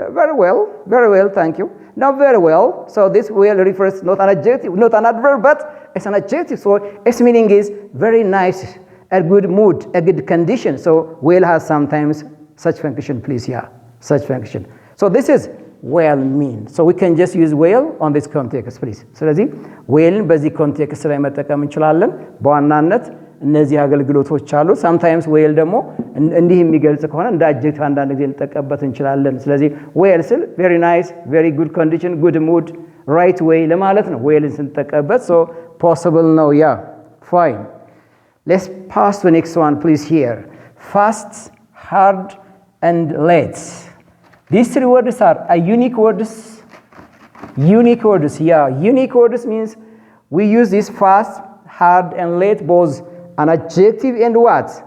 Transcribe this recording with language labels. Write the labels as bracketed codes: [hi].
[en] Very well, thank you. Not very well. So this well refers not an adjective, not an adverb, but it's an adjective. So its meaning is very nice, a good mood, a good condition. So well has sometimes such function, please. Yeah, such function. So this is well mean. So we can just use well on this context, please. [am] ስለዚህ well በዚህ ኮንቴክስት ላይ መጠቀም እንችላለን። በዋናነት እነዚህ አገልግሎቶች አሉ። sometimes well ደግሞ እንዲህ የሚገልጽ ከሆነ እንደ adjective አንዳንድ ጊዜ ልጠቀምበት እንችላለን። ስለዚህ well ስል [en] very nice, very good condition, good mood, right way [am] ለማለት ነው well ስንጠቀምበት። [en] so possible [am] ነው. [en] yeah, fine. Let's pass to the next one, please. Here, fast, hard, and late. These three words are unique words. Unique words, yeah. Unique words means we use this fast, hard, and late both an adjective and what?